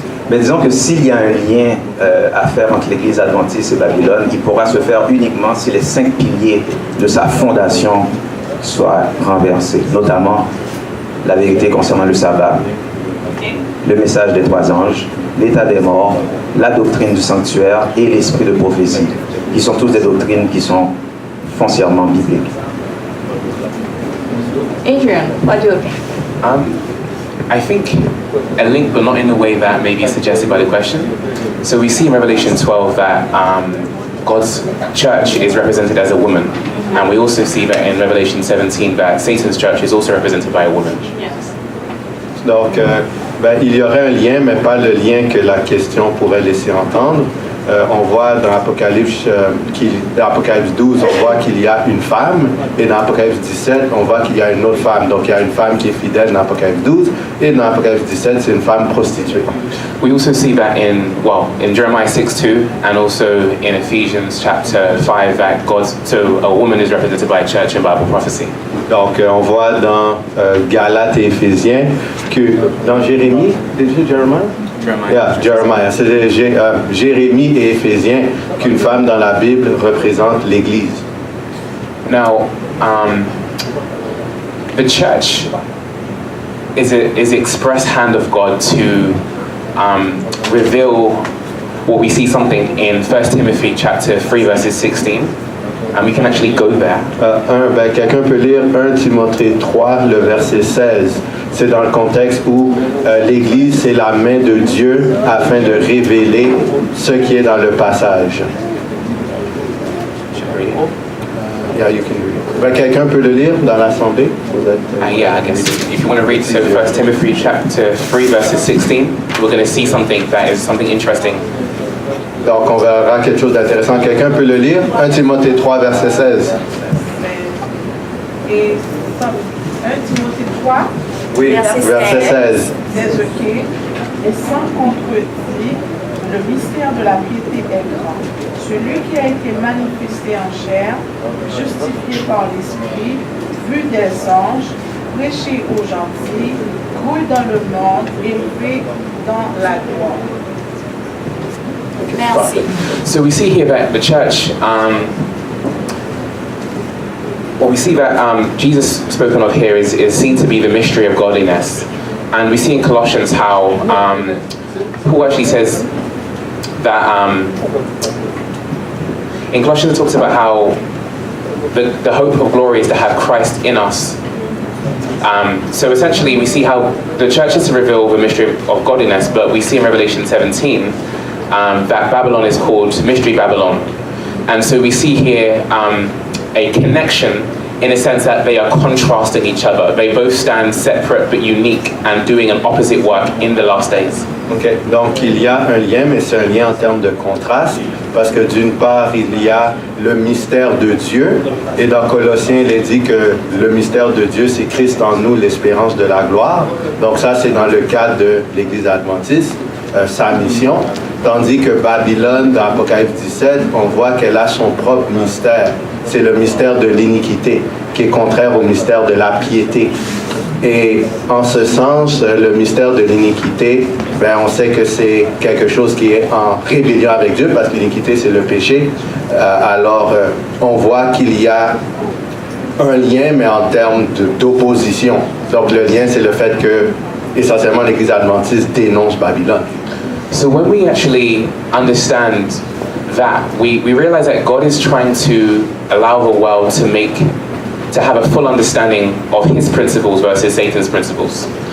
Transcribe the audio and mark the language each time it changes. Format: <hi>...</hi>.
<fr>Mais disons que s'il y a un lien à faire entre l'Église adventiste et Babylone, il pourra se faire uniquement si les 5 piliers de sa fondation soient renversés, notamment la vérité concernant le sabbat, le message des 3 anges, l'état des morts, la doctrine du sanctuaire et l'esprit de prophétie, qui sont tous des doctrines qui sont foncièrement bibliques.</fr> <en>Adrian, what do you think? I think a link, but not in the way that maybe is suggested by the question. So we see in Revelation 12 that God's church is represented as a woman. And we also see that in Revelation 17 that Satan's church is also represented by a woman. Yes.</en> <fr>Donc, il y aurait un lien, mais pas le lien que la question pourrait laisser entendre. On voit dans Apocalypse 12, on voit qu'il y a une femme, et dans Apocalypse 17, on voit qu'il y a une autre femme. Donc il y a une femme qui est fidèle dans Apocalypse 12, et dans Apocalypse 17, c'est une femme prostituée.</fr> <en>We also see that in Jeremiah 6:2 and also in Ephesians chapter 5 that so a woman is represented by a church in Bible prophecy.</en> <fr>Donc on voit dans Galates et Éphésiens que dans Jérémie, Jeremiah. C'est Jérémie et Éphésiens qu'une femme dans la Bible représente l'Église.</fr> <en>Now, the church is the express hand of God to reveal what we see something in 1 Timothy chapter 3 verses 16. And we can actually go there.</en> <fr>Quelqu'un peut lire 1 Timothée 3, le verset 16. C'est dans le contexte où l'Église, c'est la main de Dieu afin de révéler ce qui est dans le passage.</fr> <en>Yeah, you can read.</en> <fr>Quelqu'un peut le lire dans l'Assemblée?</fr> <en>Yeah, I guess. If you want to read, so 1 Timothy chapter 3 verses 16, we're going to see something that is something interesting.</en> <fr>Donc, on verra quelque chose d'intéressant. Quelqu'un peut le lire? 1 Timothée 3, verset 16. Et 1 Timothée 3, oui, verset 16. Et sans contredit, le mystère de la piété est grand. Celui qui a été manifesté en chair, justifié par l'Esprit, vu des anges, prêché aux gentils, cru dans le monde, élevé dans la gloire. Merci.</fr> <en>So we see here that the church, what we see that Jesus spoken of here is seen to be the mystery of godliness. And we see in Colossians how Paul actually says that in Colossians it talks about how the hope of glory is to have Christ in us. So essentially we see how the church is to reveal the mystery of godliness, but we see in Revelation 17 that Babylon is called Mystery Babylon. And so we see here a connection in a sense that they are contrasting each other. They both stand separate but unique and doing an opposite work in the last days. Okay.</en> <fr>Donc il y a un lien, mais c'est un lien en termes de contraste, parce que d'une part, il y a le mystère de Dieu, et dans Colossiens, il est dit que le mystère de Dieu, c'est Christ en nous, l'espérance de la gloire. Donc ça, c'est dans le cadre de l'Église adventiste, sa mission. Tandis que Babylone, dans Apocalypse 17, on voit qu'elle a son propre mystère. C'est le mystère de l'iniquité, qui est contraire au mystère de la piété. Et en ce sens, le mystère de l'iniquité, on sait que c'est quelque chose qui est en rébellion avec Dieu, parce que l'iniquité, c'est le péché. Alors, on voit qu'il y a un lien, mais en termes d'opposition. Donc, le lien, c'est le fait que, essentiellement, l'Église adventiste dénonce Babylone.</fr> <en>So when we actually understand that, we realize that God is trying to allow the world to have a full understanding of his principles versus Satan's principles.</en>